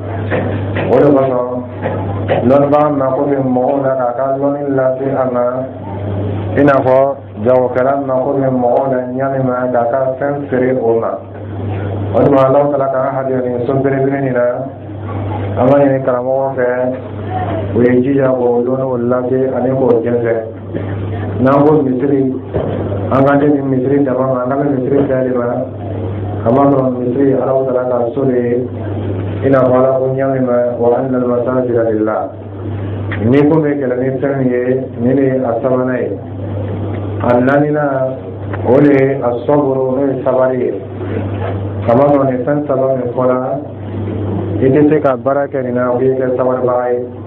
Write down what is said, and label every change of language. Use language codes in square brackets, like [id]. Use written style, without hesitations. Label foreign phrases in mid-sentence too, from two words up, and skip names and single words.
[bm] o de kosɔn lɔnnibaga mako bɛ mɔgɔw la k'a ka lɔnni lase a ma i n'a fɔ jagokɛla mako bɛ mɔgɔw la ɲami ma k'a ka fɛn feere o ma o tuma Alahu Taala k'an hadiya nin so belebele nin na an b'a ɲini karamɔgɔ fɛ o ye jija k'o lɔnni o lase ani k'o jɛnsɛn n'an ko misiri an ka nin misiri dama ma an ka misiri bɛɛ de ma an b'a sɔrɔ misiri Alahu Taala ka so de ye i n'a fɔ Ala ko ɲami ma [ar] وأن المساجد لله [bm] ni ko bɛ kɛlɛ ni fɛn min ye nin de ye a sabanan ye a naaninan o de ye a sɔburu n'o ye sabali ye kama sɔrɔ nin fɛn saba min fɔla i tɛ se ka baara kɛ nin na o b'i kɛ sabalibaga ye